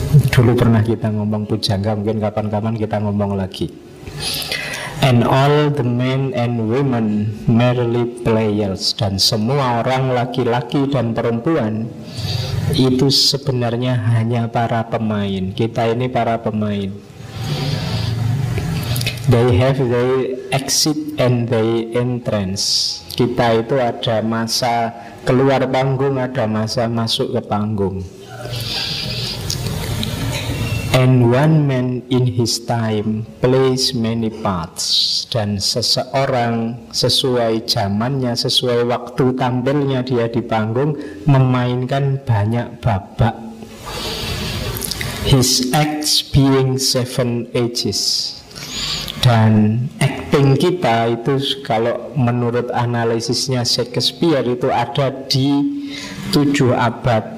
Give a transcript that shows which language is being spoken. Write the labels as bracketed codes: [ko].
[id] Dulu pernah kita ngomong pujangga, mungkin kapan-kapan kita ngomong lagi. [en] And all the men and women merely players, [id] dan semua orang laki-laki dan perempuan itu sebenarnya hanya para pemain. Kita ini para pemain. [en] They have their exit and their entrance. [id] Kita itu ada masa keluar panggung, ada masa masuk ke panggung. [en] And one man in his time plays many parts. [id] Dan seseorang sesuai zamannya, sesuai waktu tampilnya dia di panggung, memainkan banyak babak. [en] His acts being 7 ages. [id] Dan acting kita itu kalau menurut analisisnya Shakespeare itu ada di 7 abad.